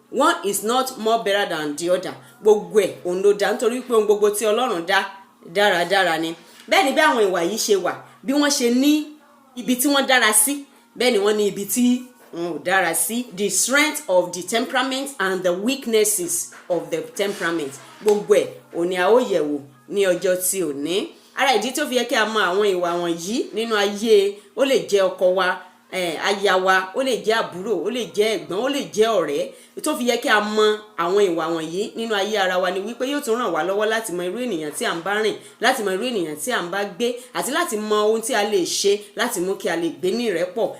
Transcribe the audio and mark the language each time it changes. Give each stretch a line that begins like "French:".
English: One is not more better than the other.
Yoruba: Gbogbo ẹ̀ òun ló dá nítorí pé ohun gbogbo tí Ọlọ́run dá dáradára ni. Bẹ́ẹ̀ ni bí àwọn ìwà yìí ṣe wà, bí wọ́n ṣe ní ibi tí wọ́n dára sí, bẹ́ẹ̀ ni wọ́n ní ibi tí wọn ò dára sí.
English: The strength of the temperament and the weaknesses of the temperament.
Yoruba: Gbogbo ẹ̀ òun ni a ó yẹ̀wò ní ọjọ́ tí òní. Ara ìdí tó fi yẹ kí a mọ àwọn ìwà wọ̀nyí nínú ayé, ó lè jẹ́ ọkọ wa, aya wa, ó lè jẹ́ àbúrò, ó lè jẹ́ ẹ̀gbọ́n, ó lè jẹ́ ọ̀rẹ́. Tó fi yẹ kí a mọ àwọn ìwà wọ̀nyí nínú ayé ara wa ni wípé yóò tún ràn wá lọ́wọ́ láti mọ irú ènìyàn tí à ń bá rìn, láti mọ irú ènìyàn tí à ń bá gbé, àti láti mọ ohun tí a lè ṣe láti mú kí a lè gbé ní ìrẹ́pọ̀.